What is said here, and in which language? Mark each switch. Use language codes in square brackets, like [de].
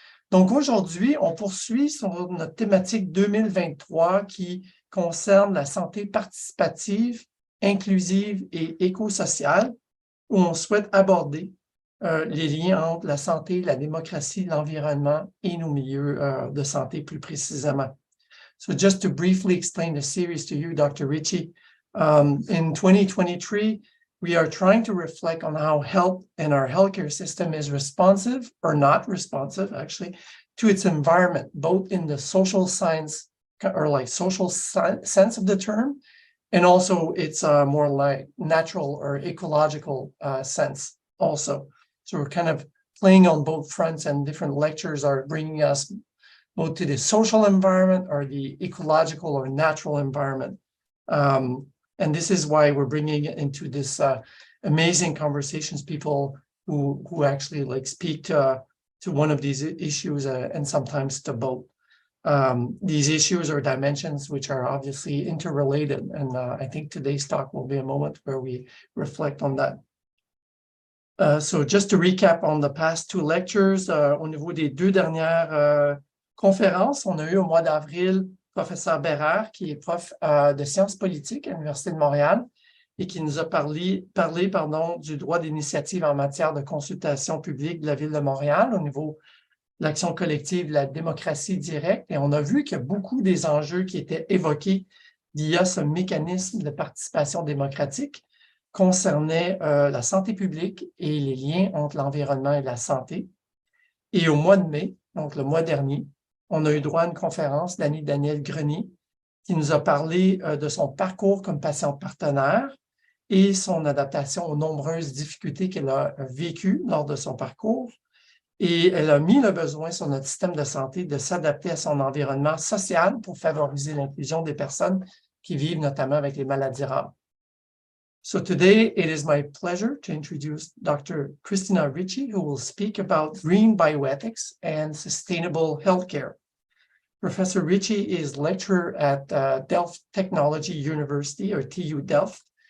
[fr] Donc aujourd'hui, on poursuit sur notre thématique 2023 qui concerne la santé participative, inclusive et éco-sociale, où on souhaite aborder les liens entre la santé, la démocratie, l'environnement et nos milieux de santé plus précisément. [en] So just to briefly explain the series to you, Dr. Richie, in 2023, we are trying to reflect on how health and our healthcare system is responsive or not responsive, actually, to its environment, both in the social science or like social sense of the term, and also its more like natural or ecological sense also. So we're kind of playing on both fronts, and different lectures are bringing us both to the social environment or the ecological or natural environment. And this is why we're bringing it into this amazing conversations, people who actually like speak to one of these issues and sometimes to both. These issues or dimensions which are obviously interrelated. And I think today's talk will be a moment where we reflect on that. So just to recap on the past two lectures, [fr] au niveau des deux dernières conférences, on a eu au mois d'avril professeur Bérard, qui est prof de sciences politiques à l'Université de Montréal et qui nous a parlé du droit d'initiative en matière de consultation publique de la Ville de Montréal au niveau de l'action collective, de la démocratie directe. Et on a vu que beaucoup des enjeux qui étaient évoqués via ce mécanisme de participation démocratique concernaient la santé publique et les liens entre l'environnement et la santé. Et au mois de mai, donc le mois dernier, on a eu droit à une conférence d'Annie Daniel Grenier qui nous a parlé de son parcours comme patiente partenaire et son adaptation aux nombreuses difficultés qu'elle a vécues lors de son parcours. Et elle a mis le besoin sur notre système de santé de s'adapter à son environnement social pour favoriser l'inclusion des personnes qui vivent notamment avec les maladies rares. [en] So today, it is my pleasure to introduce Dr. Cristina Richie, who will speak about green bioethics and sustainable healthcare. Professor Richie is lecturer at Delft Technology University, or TU Delft.